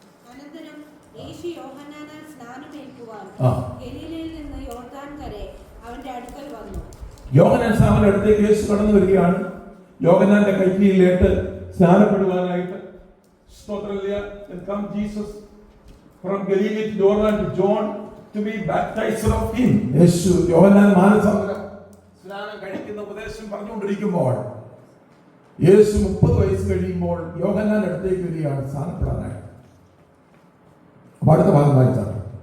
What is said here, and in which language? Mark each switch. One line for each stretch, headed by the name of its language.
Malayalam: അനന്തരം യേശു യോഹന്നാനാൽ സ്നാനമേൽക്കുവാൻ ഗലീലയിൽ നിന്ന് യോർദാൻ കരെ അവന്റെ അടുക്കൽ വന്നു. യോഹന്നാൻ സ്നാപകന്റെ അടുത്തേക്ക് യേശു കടന്നു വരികയാണ്. യോഹന്നാന്റെ കൈക്കീഴിലേട്ട് സ്നാനപ്പെടുവാനായിട്ട്. സ്തോത്രമില്ല.
English: And come Jesus from Galilee to Jordan to John to be baptized of him.
Malayalam: യേശു യോഹന്നാൻ മാനസാന്തരം സ്നാനം കഴിക്കുന്ന ഉപദേശം പറഞ്ഞുകൊണ്ടിരിക്കുമ്പോൾ യേശു 30 വയസ്സ് കഴിയുമ്പോൾ യോഹന്നാന്റെ അടുത്തേക്ക് വരികയാണ് സ്നാനപ്പെടാനായിട്ട്. അപ്പോൾ അടുത്ത ഭാഗം വായിച്ചാണ്.